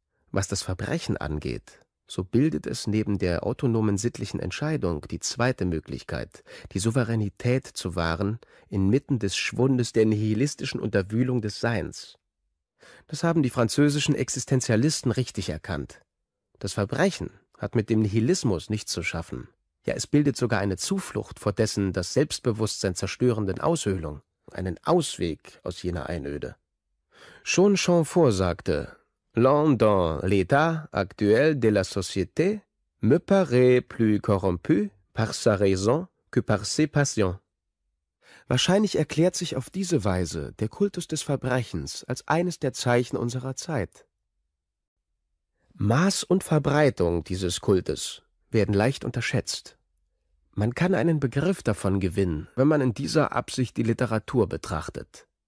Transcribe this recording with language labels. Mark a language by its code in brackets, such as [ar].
[de] Was das Verbrechen angeht, so bildet es neben der autonomen sittlichen Entscheidung die zweite Möglichkeit, die Souveränität zu wahren, inmitten des Schwundes der nihilistischen Unterwühlung des Seins. Das haben die französischen Existenzialisten richtig erkannt. Das Verbrechen hat mit dem Nihilismus nichts zu schaffen. Ja, es bildet sogar eine Zuflucht vor dessen das Selbstbewusstsein zerstörenden Aushöhlung, einen Ausweg aus jener Einöde. Schon Chamfort sagte, [fr] L'homme dans l'état actuel de la société me paraît plus corrompu par sa raison que par ses passions. [de] Wahrscheinlich erklärt sich auf diese Weise der Kultus des Verbrechens als eines der Zeichen unserer Zeit. Maß und Verbreitung dieses Kultes werden leicht unterschätzt. Man kann einen Begriff davon gewinnen, wenn man in dieser Absicht die Literatur betrachtet.